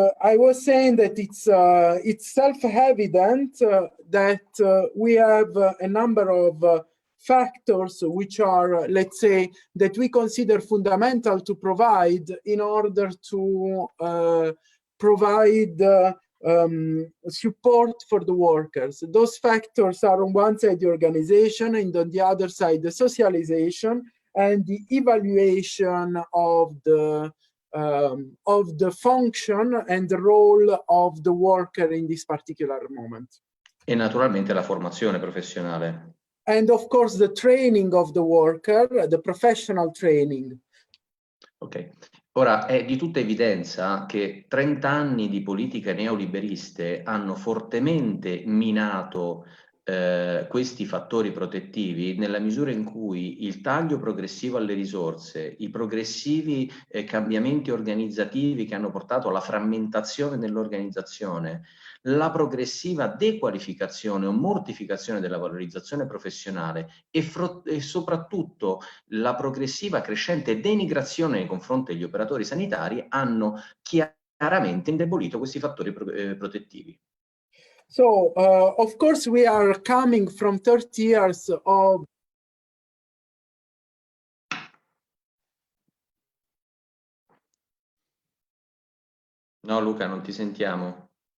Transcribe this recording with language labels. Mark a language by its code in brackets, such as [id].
[en] I was saying that it's self-evident that we have a number of factors which are, let's say, that we consider fundamental to provide in order to provide support for the workers. Those factors are on one side the organization and on the other side the socialization and the evaluation of the function and the role of the worker in this particular moment. [it] E naturalmente la formazione professionale. [en] And of course the training of the worker, the professional training. [it] Ok, ora è di tutta evidenza che 30 anni di politiche neoliberiste hanno fortemente minato questi fattori protettivi nella misura in cui il taglio progressivo alle risorse, i progressivi cambiamenti organizzativi che hanno portato alla frammentazione dell'organizzazione, la progressiva dequalificazione o mortificazione della valorizzazione professionale e soprattutto la progressiva crescente denigrazione nei confronti degli operatori sanitari hanno chiaramente indebolito questi fattori protettivi. [en] So, of course, we are coming from 30 years of [it] No, Luca, non ti sentiamo.